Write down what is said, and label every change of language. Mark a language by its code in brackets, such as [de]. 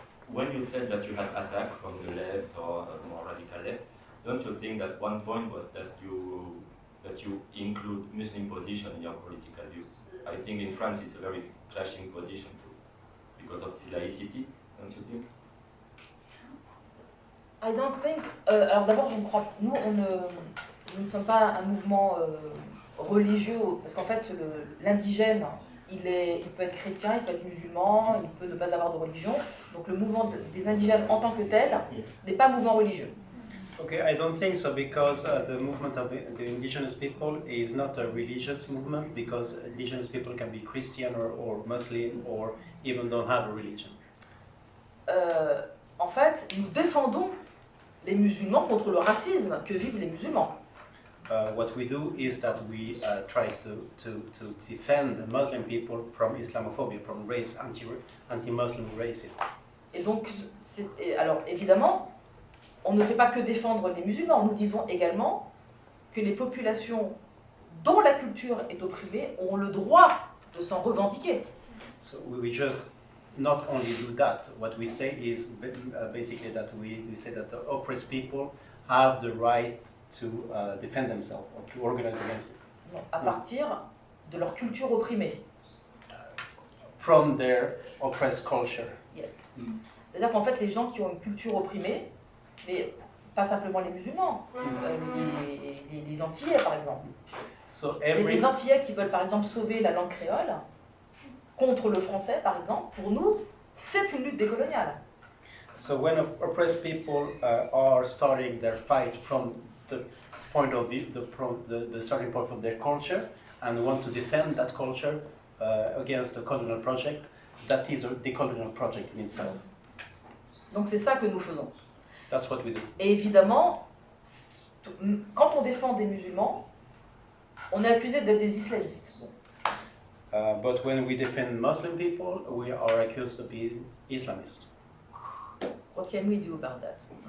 [en] When you said that you had attack from the left or more radical left, don't you think that one point was that you include Muslim position in your political views? I think in France it's a very clashing position too, because of this laïcité, don't you think? I don't think. [fr] Alors d'abord, je ne crois. Nous ne sommes pas un mouvement religieux, parce qu'en fait, l'indigène, il peut être chrétien, il peut être musulman, il peut ne pas avoir de religion. Donc le mouvement des indigènes en tant que tel n'est pas un mouvement religieux. [en] Okay, I don't think so, because the movement of the indigenous people is not a religious movement, because indigenous people can be Christian or Muslim or even don't have a religion. [fr] En fait, nous défendons les musulmans contre le racisme que vivent les musulmans. [en] What we do is that we try to defend the Muslim people from Islamophobia, from anti-Muslim racism. [fr] Et donc, alors évidemment, on ne fait pas que défendre les musulmans. Nous disons également que les populations dont la culture est opprimée ont le droit de s'en revendiquer. [en] So we just not only do that. What we say is basically that we say that the oppressed people have the right to defend themselves or to organize against it. [fr] À partir de leur culture opprimée. [en] From their oppressed culture. Yes. [fr] C'est-à-dire qu'en fait, les gens qui ont une culture opprimée, mais pas simplement les musulmans, les Antillais par exemple. [en] So [fr] Les Antillais qui veulent par exemple sauver la langue créole contre le français par exemple, pour nous, c'est une lutte décoloniale. [en] So when oppressed people are starting their fight from the point of view, the starting point of their culture, and want to defend that culture against the colonial project, that is a decolonial project in itself. [fr] Donc c'est ça que nous faisons. [en] That's what we do. [fr] Et évidemment, quand on défend des musulmans, on est accusé d'être des islamistes. [en] But when we defend Muslim people, we are accused of being Islamist. What can we do about that?